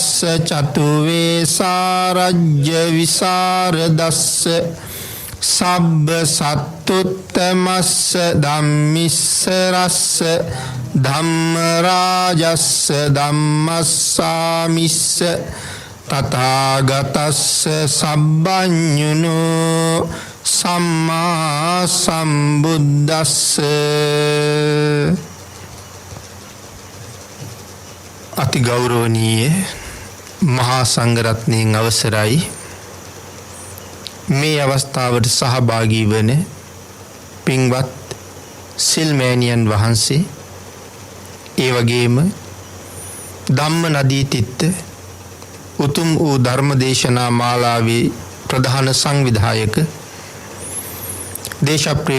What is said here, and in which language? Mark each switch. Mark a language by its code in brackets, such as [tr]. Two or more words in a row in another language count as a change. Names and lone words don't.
[pi] චතුවේ සාරජ්‍ය විසරදස්ස සබ්බ සත්තුත්තමස්ස ධම්මිස්ස රස්ස ධම්ම රාජස්ස ධම්මස්සාමිස්ස තථාගතස්ස සබ්බඤුනෝ සම්මා සම්බුද්දස්ස. [si] අති ගෞරවනීය මහා සංඝරත්නයන් අවසරයි. මේ අවස්ථාවට සහභාගී වන පින්වත් සිල්මෑණියන් වහන්සේ, ඒ වගේම ධම්ම නදී තිත්ත උතුම් වූ ධර්මදේශනා මාලාවේ ප්‍රධාන සංවිධායක දේශප්‍රිය